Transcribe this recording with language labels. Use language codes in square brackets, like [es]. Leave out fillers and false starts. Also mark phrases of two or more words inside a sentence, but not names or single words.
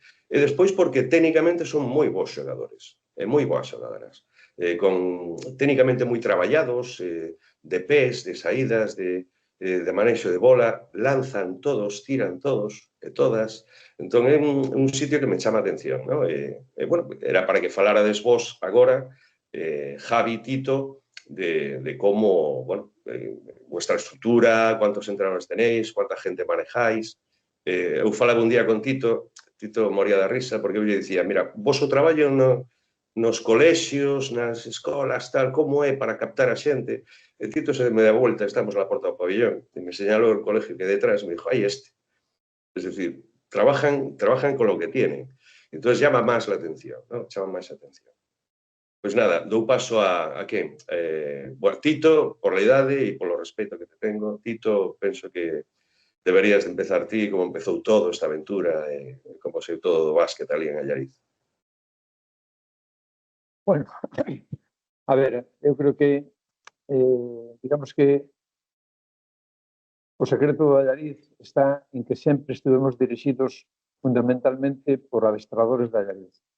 [gl] E despois porque técnicamente son moi bons xogadores, moi boas xogadoras, técnicamente moi traballados, de pés, de saídas, de manexo de bola, lanzan todos, tiran todos e todas. Entón é un sitio que me chama a atención, no? Bueno, era para que falarades vos agora, Javi, Tito, [es] de como, bueno, vuestra estrutura, cuántos entrenadores tenéis, cuánta gente manejáis. [gl] Eu falaba un día con Tito moría da risa, porque eu lle dicía, mira, vos o traballo nos colexios, nas escolas, tal, como é para captar a xente. E Tito se me dá volta, estamos na porta do pabellón, e me señalou o colegio que detrás, [es] me dijo, [gl] aí este. [es] Es decir, trabajan con lo que tienen. Entonces llama máis la atención, ¿no? [gl] Chama máis a atención. Pois nada, dou paso a quen? Bueno, Tito, por la idade e polo respeto [es] que te tengo, [gl] Tito, penso que deberías de empezar ti como empezou todo esta aventura e como sei todo do básquet ali en Allariz. Bueno, a ver, eu creo que digamos que o secreto do Allariz está en que sempre estivemos dirixidos fundamentalmente por adestradores de Allariz.